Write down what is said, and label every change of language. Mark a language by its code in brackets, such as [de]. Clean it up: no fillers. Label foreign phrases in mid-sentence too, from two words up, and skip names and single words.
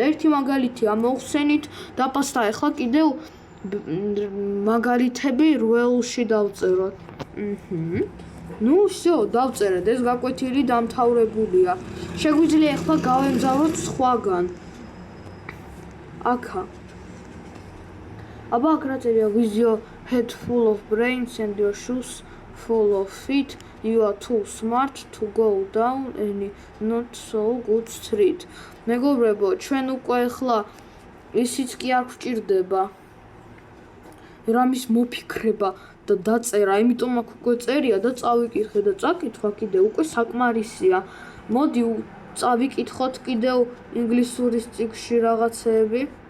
[ka] ერთი მაგალითი ამოვხსენით, დაფასთან ეხლა კიდევ მაგალითები რვეულში დავწეროთ. ნუ всё, დავწერეთ, ეს გაკვეთილი დამთავრებულია. შეგვიძლია ეხლა გავემგზავროთ სხვაგან. აქა. აბა აქ რა წერია? [en] With your head full of brains and your shoes full of feet, you are too smart to go down any not so good street. [ka] მეგობრებო, ჩვენ უკვე ეხლა ისიც კი არ გვჭირდება რამის მოფიქრება და დაწერა, იმიტომ აქ უკვე წერია და წავიკითხე და წაკითხვა კიდე უკვე საკმარისია. მოდი წავიკითხოთ კიდევ ინგლისურის წიგნში რაღაცეები.